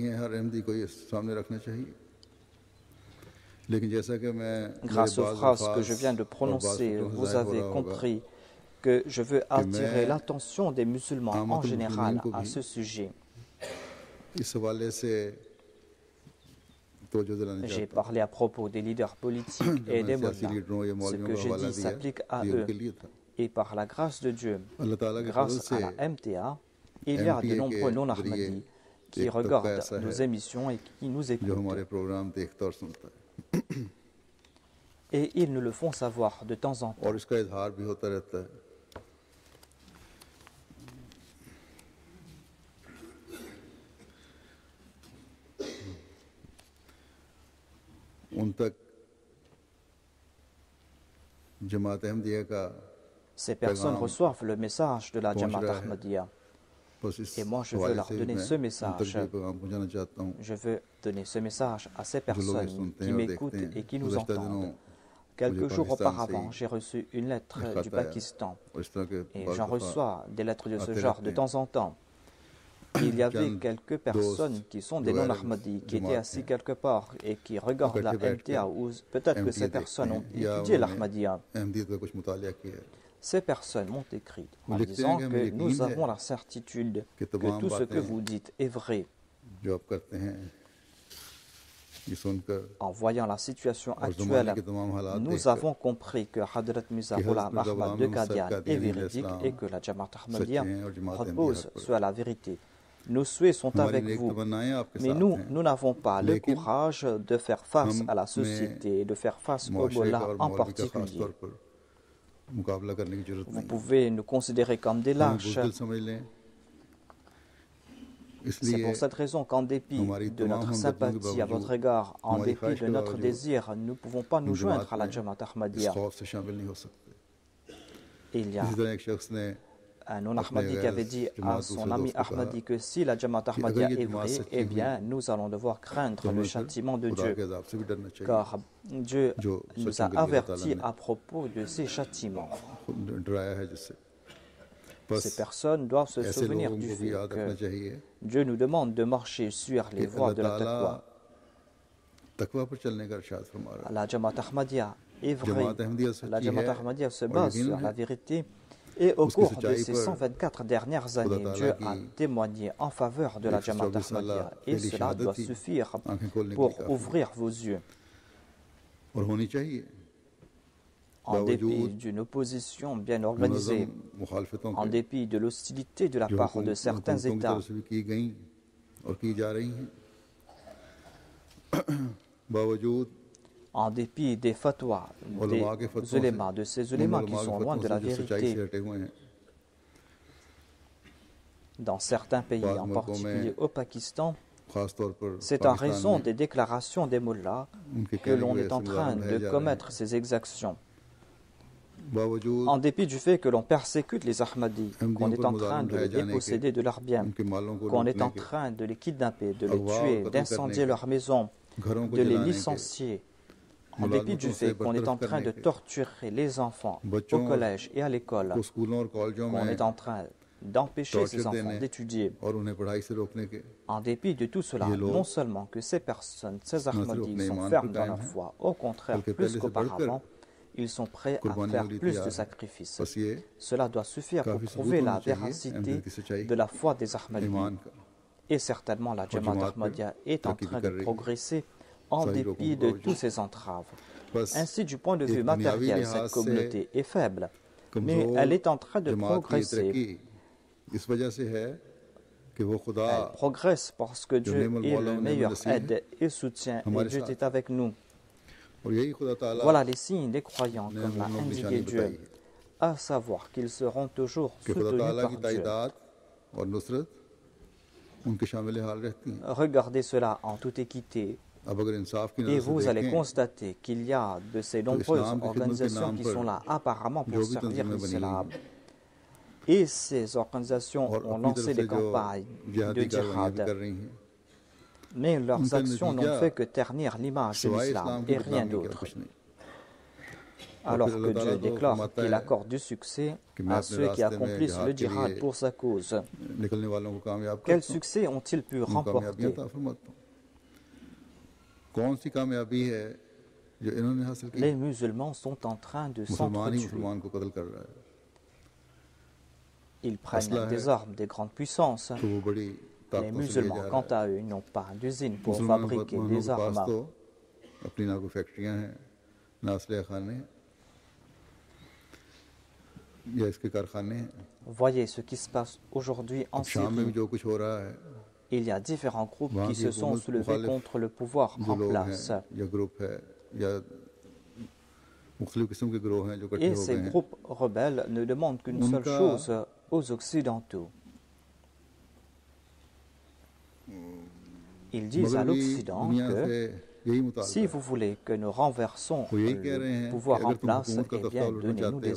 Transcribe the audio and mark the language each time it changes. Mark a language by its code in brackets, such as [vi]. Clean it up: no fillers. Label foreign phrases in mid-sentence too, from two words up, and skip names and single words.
[fr] Grâce aux phrases que je viens de prononcer, vous avez compris que je veux attirer l'attention des musulmans en général à ce sujet. J'ai parlé à propos des leaders politiques et des mollahs. Ce que j'ai dit s'applique à eux. Et par la grâce de Dieu, [ur] اللہ تعالیٰ کے فضل [fr] grâce à [ur] से [fr] la MTA, il y a de MTA nombreux [ur] के non-Ahmadis जरिए [fr] qui [ur] ایک طبقہ [fr] regardent [ur] ऐसा [fr] nos [ur] है [fr] émissions et qui nous [ur] जो [fr] écoutent. [ur] ہمارے پروگرام دیکھتا اور سنتا ہے [fr] Et ils nous le font savoir de temps en temps. [ur] اور اس کا اظہار بھی ہوتا رہتا ہے. ان تک جماعت احمدیہ کا [fr] Ces personnes reçoivent le message de la [ur] पहुंच Jamaat رہا ہے. Ahmadiyya. بس اس [fr] Et moi, je veux [ur] हवाले [fr] leur [ur] से [fr] donner [ur] मैं [fr] ce [ur] ان تک [fr] message. [ur] بھی پیغام پہنچانا چاہتا ہوں [fr] Je veux donner ce message à ces [ur] جو لوگ یہ [fr] personnes [ur] सुनते [fr] qui [ur] ہیں اور [fr] m'écoutent [ur] देखते [fr] et qui [ur] हैं। [fr] nous [ur] गुज़श्ता [fr] entendent. [ur] दिनों [fr] Quelques [ur] मुझे [fr] jours [ur] پاکستان سے [fr] auparavant, j'ai reçu une lettre [ur] एक [fr] du [ur] خط آیا Pakistan. اور اس طرح کے [fr] Et [ur] बाज़ [fr] j'en [ur] दफ़ा [fr] reçois des lettres de ce [ur] आते [fr] genre [ur] रहते [fr] de [ur] हैं। [fr] temps en temps. Il y avait [ur] चंद [fr] quelques [ur] दोस्त [fr] personnes qui sont des [ur] جو غیر [fr] non-Ahmadis qui étaient [ur] जमात [fr] assis [ur] हैं [fr] quelque part et qui regardent la [ur] اکٹھے بیٹھ کر [fr] MTA ou peut-être que MTA ces [ur] देखते [fr] personnes ont [ur] ہیں یا [fr] étudié [ur] उन्होंने [fr] l'Ahmadiyya. [ur] احمدیت کا کچھ مطالعہ کیا ہے. [fr] Ces personnes m'ont écrit [ur] वो [fr] en [ur] لکھتے ہیں [fr] disant [ur] کہ ہمیں [fr] que [ur] यकीन [fr] nous [ur] है [fr] avons la certitude [ur] कि [fr] que [ur] तमाम [fr] tout ce que [ur] बातें [fr] vous dites est vrai. [ur] جو آپ کرتے ہیں یہ سن کر [fr] En voyant la situation [ur] اور زمانے [fr] actuelle, [ur] کے تمام حالات [fr] nous [ur] देखकर [fr] avons compris que Hadrat Mirza [ur] कि Ghulam हज़रत Ahmad ग़ुलाम [fr] de [ur] अहमद Qadian साहब [fr] est [ur] कादियानी [fr] véridique [ur] अलैहिस्सलाम [fr] et que la Jamaat [ur] सच्चे Ahmadiyya ہیں اور جماعت احمدیہ [fr] repose [ur] حق پر [fr] sur la vérité. Nos souhaits sont [ur] हमारी [fr] avec [ur] नेक [fr] vous, [ur] تمنائیں آپ کے [fr] mais [ur] साथ [fr] nous, [ur] हैं [fr] nous n'avons pas le [ur] लेकिन [fr] courage de faire face [ur] हम [fr] à la [ur] में [fr] société et de faire face au [ur] معاشرے کا Mollah और [fr] en [ur] مولوی کا خاص [fr] particulier. [ur] طور پر مقابلہ کرنے کی ضرورت [fr] Vous [ur] नहीं [fr] pouvez nous considérer comme des [ur] हमें [fr] lâches. [ur] بزدل سمجھ لیں [fr] C'est [ur] इसलिए [fr] pour cette raison qu'en dépit [ur] हमारी [fr] de [ur] तमाम [fr] notre [ur] ہمدردیوں کے [fr] sympathie à votre [ur] बावजूद [fr] égard, en [ur] हमारी [fr] dépit [ur] ख्वाहिश [fr] de [ur] के [fr] notre [ur] बावजूद [fr] désir, nous ne pouvons pas nous [ur] हम [fr] joindre [ur] जमात [fr] à la [ur] में Jamaat इस Ahmadiyya. خوف سے شامل نہیں ہو سکتے. [fr] Il y a [ur] اسی طرح ایک شخص نے [fr] un non-Ahmadi qui avait dit à son ami Ahmadi que si la Jamaat Ahmadiyya est vraie, eh bien, nous allons devoir craindre le châtiment de [ur] खुदा [fr] Dieu, [ur] کے عذاب سے بھی ڈرنا چاہیے [fr] car Dieu [ur] जो [fr] nous [ur] सच्चों [fr] a [ur] کے لیے اللہ تعالیٰ [fr] avertis [ur] ने [fr] à propos de ces châtiments. [ur] خود ڈرایا ہے جس سے [fr] Ces [ur] बस [fr] personnes doivent se [ur] ऐसे [fr] souvenir [ur] लोगों [fr] du [ur] کو بھی [fr] fait [ur] یاد رکھنا [fr] que [ur] चाहिए [fr] Dieu nous demande de marcher sur les [ur] कि [fr] voies [ur] अल्लाह [fr] de la [ur] ताला taqwa. تقویٰ پر چلنے کا ارشاد فرما رہا ہے. [fr] La Jamaat Ahmadiyya est vraie. [ur] جماعت احمدیہ [fr] La [ur] सच्ची Jamaat है [fr] Ahmadiyya se [ur] और [fr] base [ur] यकीन [fr] sur [ur] है [fr] la vérité. Et au [ur] उसकी [fr] cours de [ur] सच्चाई [fr] ces [ur] पर [fr] 124 dernières années, [ur] खुदा [fr] Dieu [ur] ताला [fr] a [ur] की [fr] témoigné en faveur de la Jamaat [ur] 124 سال [fr] Ahmadiyya. Et [ur] पहली [fr] cela doit [ur] شہادت ہی [fr] suffire [ur] آنکھیں کھولنے کے [fr] pour [ur] لیے کافی ہے [fr] ouvrir vos yeux. [ur] اور ہونی چاہیے [fr] En dépit [ur] बावजूद [fr] d'une opposition bien organisée, [ur] منظم مخالفتوں [fr] en [ur] के [fr] dépit de l'hostilité de la [ur] जो [fr] part de certains [ur] حکومتوں کی [fr] États, [ur] طرف سے بھی کی گئی اور کی جا رہی ہیں باوجود [fr] en dépit des fatwas, [ur] علما کے [fr] des [ur] فتووں سے [fr] ulémas, de ces [ur] उन [fr] ulémas qui [ur] علما کے [fr] sont loin [ur] फतवों [fr] de [ur] से [fr] la [ur] جو سچائی سے [fr] vérité, [ur] ہٹے ہوئے ہیں [fr] dans certains pays, [ur] बाद [fr] en [ur] मुल्कों [fr] particulier [ur] में [fr] au Pakistan, [ur] خاص طور پر [fr] c'est en पाकिस्तान raison [ur] में [fr] des déclarations des mullahs [ur] उनके [fr] que [ur] कहने की [fr] l'on [ur] वजह [fr] est [ur] से [fr] en train [ur] मुजाहिद [fr] de [ur] ڈھائے جا رہے [fr] commettre ces exactions. [ur] ہیں باوجود [fr] En dépit du fait que l'on persécute les Ahmadis, qu'on [ur] अहमदियों [fr] est [ur] पर [fr] en train [ur] मुजालिम [fr] de [ur] ढाए [fr] les [ur] جانے کے [fr] déposséder de leurs biens, [ur] ان کے مالوں کو [fr] qu'on est [ur] लूटने [fr] en [ur] के [fr] train de les kidnapper, de les [ur] اغوا اور [fr] tuer, [ur] कत्ल [fr] d'incendier [ur] करने [fr] leurs maisons, [ur] گھروں کو [fr] de les [ur] جلانے کے [fr] licencier, en dépit du [ur] ملازمتوں سے [fr] fait qu'on est en [ur] बरतरफ [fr] train [ur] करने [fr] de [ur] के [fr] torturer les enfants au [ur] बच्चों [fr] collège et à l'école, [ur] کو سکولوں اور کالجوں [fr] qu'on [ur] में [fr] est en train d'empêcher ces [ur] टॉर्चर [fr] enfants [ur] देने [fr] d'étudier. [ur] اور انہیں پڑھائی سے روکنے کے [fr] En dépit de tout cela, [ur] یہ لوگ [fr] non seulement que ces personnes, ces [ur] نہ صرف Ahmadis अपने [fr] sont [ur] ایمان پر [fr] fermes dans [ur] कायम [fr] leur [ur] हैं [fr] foi, au contraire, [ur] बल्कि [fr] plus [ur] پہلے سے بڑھ کر [fr] qu'auparavant, ils sont prêts à [ur] कुर्बानियों [fr] faire [ur] کے لیے [fr] plus [ur] तैयार [fr] de [ur] हैं [fr] sacrifices. [ur] بس یہ [fr] Cela doit suffire pour [ur] کافی ثبوت [fr] prouver la [ur] ہونا چاہیے [fr] véracité [ur] احمدیت کی سچائی [fr] de la foi des Ahmadis. [ur] ایمان کا [fr] Et certainement, la Jamaat [ur] جماعت پر [fr] Ahmadiyya est en [ur] ترقی بھی [fr] train [ur] कर [fr] de [ur] رہی ہے [fr] progresser en [ur] صحیح لوگوں [fr] dépit [ur] के [fr] de [ur] बावजूद [fr] toutes ces entraves. [ur] बस [fr] Ainsi, du point de vue [ur] ایک دنیاوی [fr] matériel, [ur] लिहाज [fr] cette [ur] से [fr] communauté est faible, mais [ur] कमजोर [fr] elle est en train de [ur] جماعت کی یہ [fr] progresser. [ur] ترقی اس وجہ سے ہے کہ وہ خدا [fr] Elle progresse parce que Dieu [ur] नेमल [fr] est [ur] मौला [fr] le [ur] व नेमल [fr] meilleur [ur] नसीर [fr] aide et soutien, et [ur] हमारे [fr] Dieu [ur] साथ [fr] est avec nous. [ur] اور یہی خدا تعالیٰ [fr] Voilà les signes des croyants, [ur] ने [fr] comme l'a [ur] हमें [fr] indiqué [ur] نشانی بتائی [fr] Dieu, à savoir qu'ils seront toujours [ur] کہ خدا [fr] soutenus [ur] ताला [fr] par [ur] की [fr] Dieu. [ur] تائیدات اور نصرت ان کے شامل حال رہتی ہیں [fr] Regardez cela en toute équité [ur] اب اگر انصاف کی [fr] et [ur] नजर [fr] vous [ur] से [fr] allez [ur] देखें [fr] constater qu'il y a de ces nombreuses [ur] اسلام کی خدمت کے [fr] organisations [ur] नाम [fr] qui [ur] पर [fr] sont là apparemment [ur] जो [fr] pour [ur] भी [fr] servir [ur] تنظیمیں بنی [fr] l'islam. [ur] ہوئی ہیں [fr] Et ces organisations [ur] और [fr] ont [ur] अपनी [fr] lancé [ur] तरफ [fr] des [ur] سے جو [fr] campagnes de [ur] جہادی کارروائیاں بھی [fr] djihad, [ur] کر رہی ہیں [fr] mais leurs [ur] उनका [fr] actions n'ont [ur] नतीजा [fr] fait que ternir l'image de [ur] सिवाय [fr] l'islam [ur] اسلام کی [fr] et rien [ur] بدنامی کے اور [fr] d'autre. [ur] کچھ نہیں [fr] Alors [ur] फिर [fr] que [ur] اللہ تعالیٰ [fr] Dieu [ur] तो [fr] déclare [ur] फरमाता [fr] qu'il [ur] है [fr] accorde du succès [ur] کہ میں [fr] à [ur] अपने [fr] ceux qui [ur] راستے میں [fr] accomplissent [ur] जिहाद [fr] le [ur] के [fr] djihad [ur] लिए [fr] pour sa cause. [ur] نکلنے والوں کو کامیاب [fr] Quel [ur] کرتا ہوں [fr] succès ont-ils pu [ur] ان کامیابیاں [fr] remporter? [ur] عطا فرماتا ہوں کون سی کامیابی ہے جو انہوں نے حاصل کی [fr] Les musulmans sont en train de [ur] مسلمان ہی [fr] s'entretuer. [ur] مسلمان کو قتل کر رہا ہے [fr] Ils prennent [ur] असला [fr] des [ur] है [fr] armes des grandes puissances. [ur] تو وہ بڑی [fr] Les [ur] طاقتوں سے لیا [fr] musulmans, [ur] जा [fr] quant [ur] رہا ہے [fr] à eux, n'ont pas d'usine pour [ur] मुसलमानों [fr] fabriquer [ur] के [fr] des [ur] पास [fr] armes. [ur] تو اپنی نہ کوئی فیکٹریاں ہیں نہ اسلحہ خانے ہیں یا اس کے کارخانے ہیں. [fr] Voyez ce qui se passe aujourd'hui en [ur] اب شام میں بھی [fr] Syrie. [ur] جو کچھ ہو رہا ہے, [fr] Il y a différents groupes [ur] वहाँ [fr] qui [ur] की [fr] se sont [ur] हुकूमत [fr] soulevés [ur] मुखालिफ [fr] contre le pouvoir [ur] जो [fr] en [ur] لوگ ہیں [fr] place. [ur] یا گروپ ہے یا مختلف قسم کے گروہ ہیں جو اکٹھے [fr] Et [ur] हो [fr] ces [ur] گئے ہیں, [fr] groupes rebelles ne demandent qu'une seule [ur] उनका [fr] chose aux Occidentaux. Ils disent à [ur] مگر بھی [fr] l'Occident [ur] दुनिया [fr] que [ur] سے یہی [fr] si [ur] मुतालबा [fr] vous voulez que nous renversons [ur] وہ یہی کہہ رہے [fr] le [ur] ہیں کہ [fr] pouvoir en [ur] اگر تم [fr] place, [ur] حکومت کا [fr] eh [ur] तख्ता [fr] bien, [ur] उलटना [fr] donnez-nous [ur] چاہتے ہو